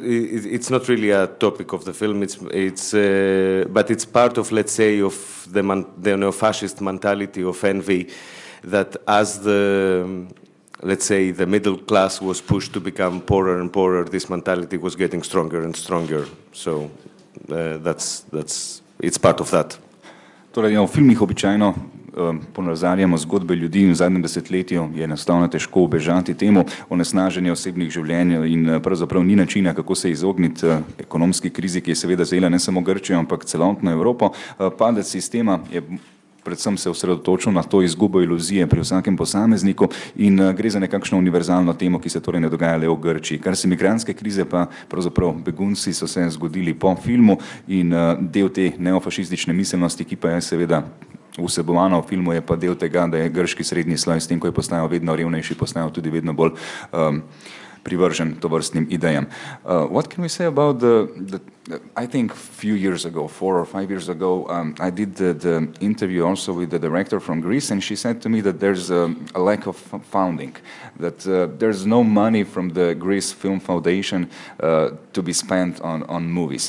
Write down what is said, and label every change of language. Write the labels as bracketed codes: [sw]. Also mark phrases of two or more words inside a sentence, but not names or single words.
[en] It's not really a topic of the film. But it's part of, let's say, of the neo-fascist mentality of envy, that as let's say, the middle class was pushed to become poorer and poorer, this mentality was getting stronger and stronger. So it's part of that. [sl] Torej, v filmih običajno ponazarjamo zgodbe ljudi in v zadnjem desetletju je enostavno težko ubežati temu onesnaženju osebnih življenj in pravzaprav ni načina, kako se izogniti ekonomski krizi, ki je seveda zajela ne samo Grčijo, ampak celotno Evropo. Padec sistema je predvsem se osredotočil na to izgubo iluzije pri vsakem posamezniku in gre za nekakšno univerzalno temo, ki se torej ne dogaja le v Grčiji. Kar se migrantske krize pa pravzaprav begunci so se zgodili po filmu in del te neofašistične miselnosti, ki pa je seveda vsebovana v filmu, je pa del tega, da je grški srednji sloj s tem, ko je postajal vedno revnejši, postajal tudi vedno bolj privržen tovrstnim idejam. [en] What can we say about I think a few years ago, 4 or 5 years ago, I did the interview also with the director from Greece, and she said to me that there's a lack of funding, that there's no money from the Greece Film Foundation to be spent on movies.